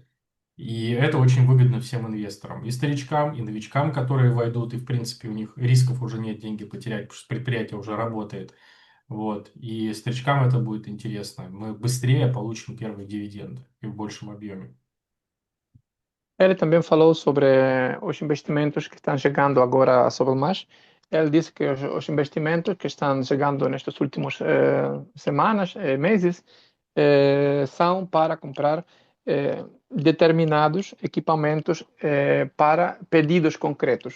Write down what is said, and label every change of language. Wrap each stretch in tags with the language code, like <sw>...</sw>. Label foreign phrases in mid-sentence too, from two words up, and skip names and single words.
<ru>И это очень выгодно всем инвесторам, и старичкам, и новичкам, которые войдут, и, в принципе, у них рисков уже нет деньги потерять, потому что предприятие уже работает. Вот. И старичкам это будет интересно. Мы bыстрее получим первые дивиденды и в большем объеме.</ru> <pt>Ele também falou sobre os investimentos que estão chegando agora a Sovelmash. Ele disse que os investimentos que estão chegando nestas últimas semanas, meses, são para comprar determinados equipamentos para pedidos concretos.</pt>